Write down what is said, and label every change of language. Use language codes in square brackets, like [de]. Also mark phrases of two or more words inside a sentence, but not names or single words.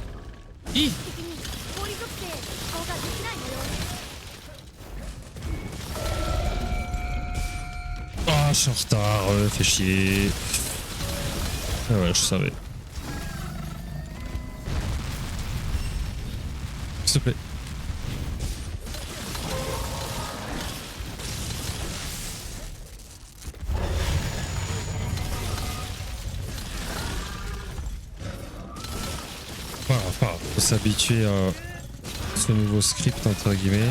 [en] Hi. [ja] 的に氷属性への移行ができない模様です [fr] Ah, je suis en retard, fais chier. Ah ouais, je savais. S'il te plaît. Faut s'habituer à ce nouveau script entre guillemets.